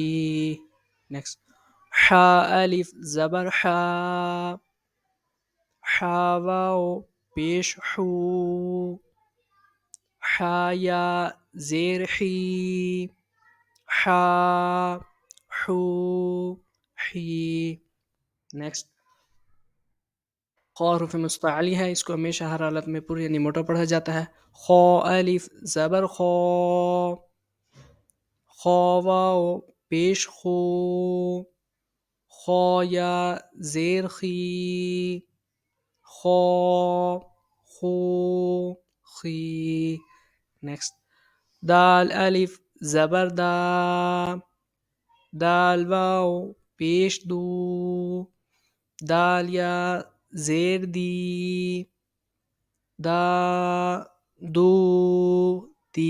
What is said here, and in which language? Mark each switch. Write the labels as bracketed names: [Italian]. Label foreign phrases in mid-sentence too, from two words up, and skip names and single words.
[Urdu] نیکسٹ ح الف زبر ح، ح واو پیش حو، ح یا زیر حی، ح حو حی. نیکسٹ خ حروف مستعلی ہے، اس کو ہمیشہ ہر حالت میں پر یعنی موٹا پڑھا جاتا ہے. خ الف زبر خو، خ واو پیش خو، خ یا زیر خی، خو خو خی. نیکسٹ دال الف زبر دا، دال واو پیش دو، دال یا زیر دی، دا دو دی.